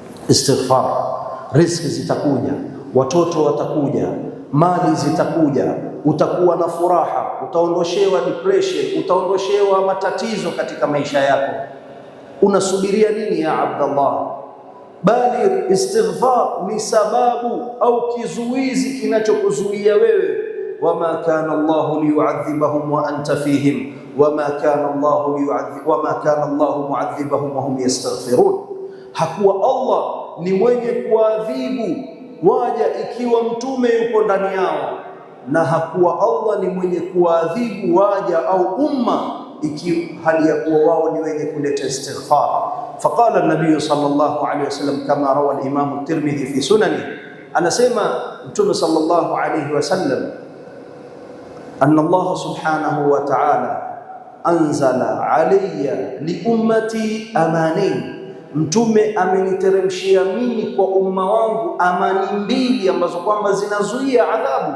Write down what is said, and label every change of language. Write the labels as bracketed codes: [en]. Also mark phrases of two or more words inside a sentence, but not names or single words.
[sw] Istighfar, riziki zitakuja, watoto watakuja, mali zitakuja, utakuwa na furaha, utaondoshewa depression, utaondoshewa matatizo katika maisha yako. Unasubiria nini ya Abdallah? Bali istighfar ni sababu au kizuizi kinachokuzuia wewe. [ar] وما كان الله ليعذبهم وأنت فيهم وما كان الله معذبهم وهم يستغفرون. [sw] Hakuwa Allah ni mwenye kuadhibu waja ikiwa mtume yupo ndani yao, na hakuwa Allah ni mwenye kuadhibu waja au umma ikiwa hali ya kuwa wao ni wenye kuleta istighfar. [ar] فقال النبي صلى الله عليه وسلم كما روى الإمام الترمذي في سنن, [sw] anasema mtume [ar] صلى الله عليه وسلم أن الله سبحانه وتعالى أنزل علي لأمتي أمانين, [sw] mtume ameniteremshia mimi kwa umma wangu amani mbili ambazo kwamba zinazuia adhabu.